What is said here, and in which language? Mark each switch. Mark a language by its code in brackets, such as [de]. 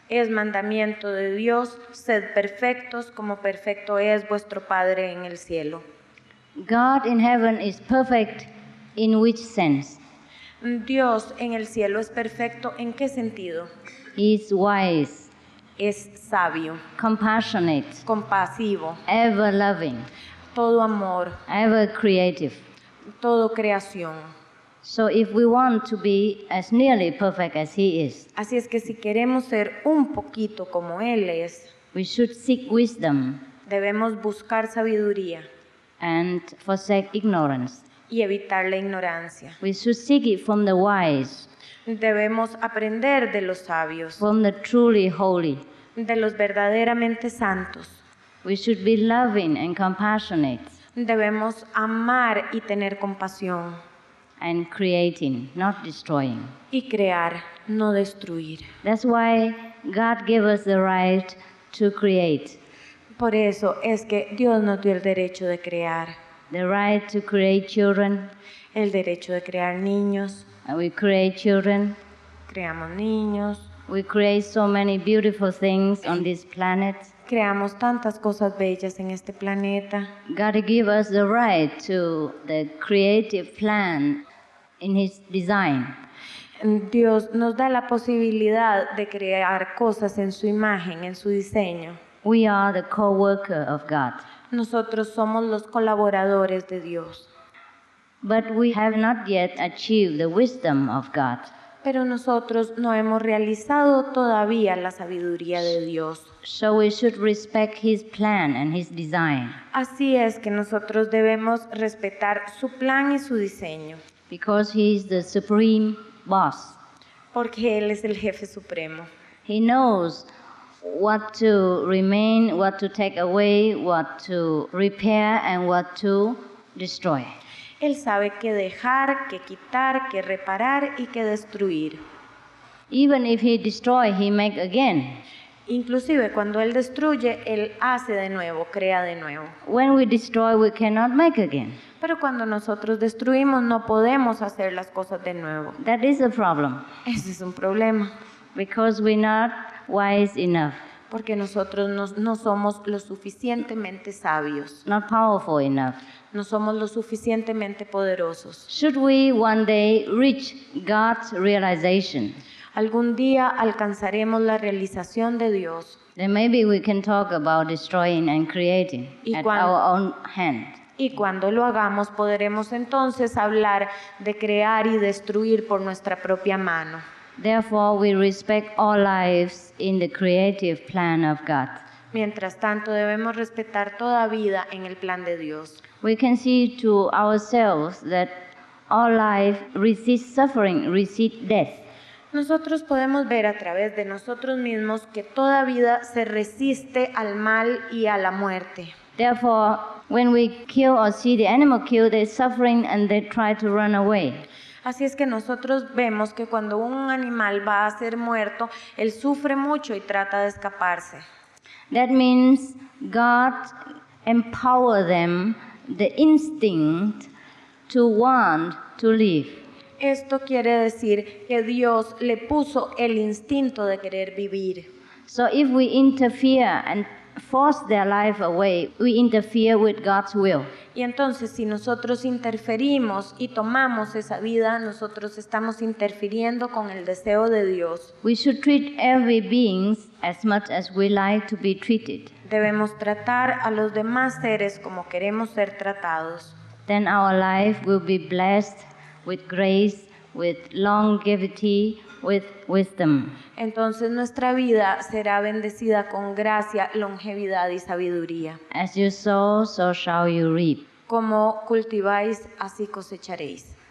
[es] Es mandamiento de Dios, sed perfectos como perfecto es vuestro Padre en el cielo. [en] God in heaven is perfect in which sense? [es] Dios en el cielo es perfecto, ¿en qué sentido? [en] He is wise, [es] Es sabio, [en] compassionate, [es] compasivo, [en] ever loving, [es] todo amor, [en] ever creative. [es] todo creación. [en] So if we want to be as nearly perfect as He is, [es] Así es que si queremos ser un poquito como Él es, [en] we should seek wisdom [es] debemos buscar sabiduría [en] and forsake ignorance. [es] y evitar la ignorancia. [en] We should seek it from the wise, [es] Debemos aprender de los sabios, [en] from the truly holy. [es] de los verdaderamente santos. [en] We should be loving and compassionate [es] Debemos amar y tener compasión [en] and creating, not destroying. [es] y crear, no destruir. [en] That's why God gave us the right to create, [es] Por eso es que Dios nos dio el derecho de crear, [en] the right to create children, [es] el derecho de crear niños. [en] and we create children. [es] Creamos niños, [en] We create so many beautiful things on this planet. [es] creamos tantas cosas bellas en este planeta. [en] God gave us the right to the creative plan in His design. [es] Dios nos da la posibilidad de crear cosas en su imagen, en su diseño. [en] We are the co-worker of God. [es] Nosotros somos los colaboradores de Dios, [en] But we have not yet achieved the wisdom of God. [es] pero nosotros no hemos realizado todavía la sabiduría de Dios. [en] So we should respect His plan and His design, [es] Así es que nosotros debemos respetar su plan y su diseño, [en] because He is the supreme boss. [es] Porque Él es el jefe supremo. [en] He knows what to remain, what to take away, what to repair, and what to destroy. [es] Él sabe qué dejar, qué quitar, qué reparar y qué destruir. [en] Even if he destroy, he make again. [es] Inclusive cuando Él destruye, Él hace de nuevo, crea de nuevo. [en] When we destroy, we cannot make again. [es] Pero cuando nosotros destruimos, no podemos hacer las cosas de nuevo. [en] That is a problem, [es] Ese es un problema, [en] because we're not wise enough, [es] porque nosotros no somos lo suficientemente sabios, [en] not powerful enough. [es] no somos lo suficientemente poderosos. [en] Should we one day reach God's realization, [es] Algún día alcanzaremos la realización de Dios. [en] then maybe we can talk about destroying and creating [es] Y [en] at [es] cuando- [en] our own hand. [es] Y cuando lo hagamos, podremos entonces hablar de crear y destruir por nuestra propia mano. [en] Therefore, we respect all lives in the creative plan of God. [es] Mientras tanto, debemos respetar toda vida en el plan de Dios. [en] We can see to ourselves that all life resists suffering, resists death. [es] Nosotros podemos ver a través de nosotros mismos que toda vida se resiste al mal y a la muerte. [en] Therefore, when we kill or see the animal kill, they're suffering and they try to run away. [es] Así es que nosotros vemos que cuando un animal va a ser muerto, él sufre mucho y trata de escaparse. [en] That means God empower them the instinct to want to live. [es] Esto quiere decir que Dios le puso el instinto de querer vivir. [en] So if we interfere and force their life away, we interfere with God's will. [es] Y entonces si nosotros interferimos y tomamos esa vida, nosotros estamos interfiriendo con el deseo de Dios. [en] We should treat every being as much as we like to be treated. [es] Debemos tratar a los demás seres como queremos ser tratados. [en] Then our life will be blessed with grace, with longevity, with wisdom. [es] Entonces nuestra vida será bendecida con gracia, longevidad y sabiduría. [en] As you sow, so shall you reap. [es] Como cultiváis, así cosecharéis.